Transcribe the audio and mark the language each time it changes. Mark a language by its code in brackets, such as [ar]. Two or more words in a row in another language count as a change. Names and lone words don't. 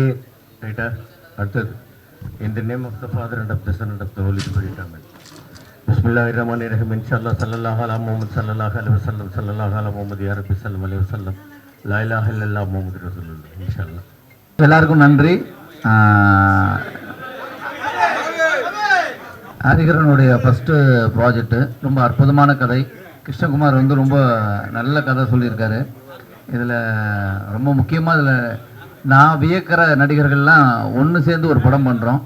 [ta] ரைட்டா? அடுத்தது. [en] In the name of the Father and of the Son and of the Holy Spirit. Amen. [ar] بسم الله الرحمن الرحيم. إن شاء الله صلى الله على محمد صلى الله عليه وسلم صلى الله على محمد يا رب صلى الله عليه وسلم لا إله إلا الله محمد رسول الله. إن شاء الله. [ta] எல்லாருக்கும் நன்றி. ஹரிஹரனுடைய [en] first project [ta] ரொம்ப அற்புதமான கதை. கிருஷ்ணகுமார் வந்து ரொம்ப நல்ல கதை சொல்லியிருக்காரு. இதில் ரொம்ப முக்கியமாக இதில் நான் வியக்கிற நடிகர்கள்லாம் ஒன்று சேர்ந்து ஒரு படம் பண்ணுறோம்.